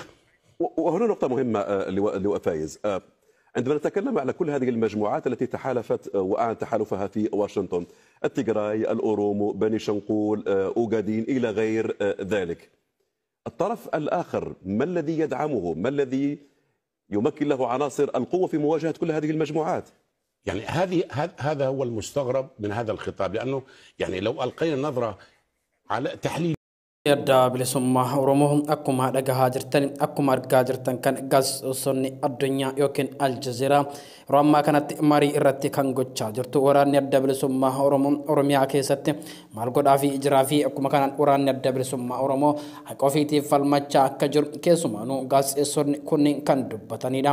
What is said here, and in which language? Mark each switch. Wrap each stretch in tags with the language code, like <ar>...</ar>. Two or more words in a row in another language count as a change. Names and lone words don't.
<ar>وهنا نقطة مهمة اللواء فايز، عندما نتكلم على كل هذه المجموعات التي تحالفت وأعلن تحالفها في واشنطن، التيغراي، الأورومو، بني شنقول، أوغادين إلى غير ذلك، الطرف الآخر ما الذي يدعمه؟ ما الذي يمكن له عناصر القوة في مواجهة كل هذه المجموعات؟ هذا هو المستغرب من هذا الخطاب، لأنه لو ألقينا نظرة على تحليل</ar> <om>yadda bilisummaa Oromoo akkuma dhagahaa jirtan akkuma argaa jirtan kan gaazexeessonni addunyaa yookiin Aljazeera yeroo ammaa kanatti marii irratti kan gochaa jirtu. Waraanni adda bilisummaa Oromoo Oromiyaa keessatti maal godhaa fi jiraa fi akkuma kanaan waraanni adda bilisummaa Oromoo haqa ofiitiif falmachaa akka jiru keessumaanuu gaazexeessonni kunniin kan dubbatanidha.</om>